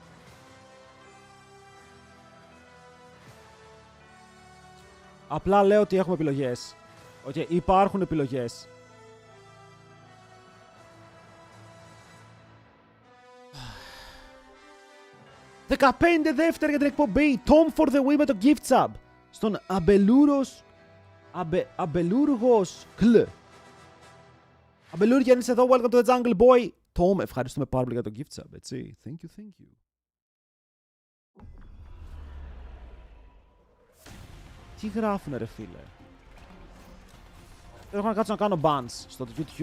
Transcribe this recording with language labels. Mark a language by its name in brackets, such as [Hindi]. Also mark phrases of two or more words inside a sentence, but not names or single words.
[Greek] Απλά λέω ότι έχουμε επιλογές. Okay, υπάρχουν επιλογές. «15 δεύτερα για την εκπομπή. [English] Tom for the win [Greek] με το [English] gift sub. Στον Αμπελούργος Κλ. [Greek] Αμπελούργια, αν είσαι εδώ, [English] welcome to the jungle boy. [Greek] Tom, ευχαριστούμε πάρα πολύ για το [English] gift sub, [Greek] έτσι. [English] Thank you, thank you. [Greek] Τι γράφουνε ρε φίλε. Έχω να κάτσω να κάνω bans στο YouTube.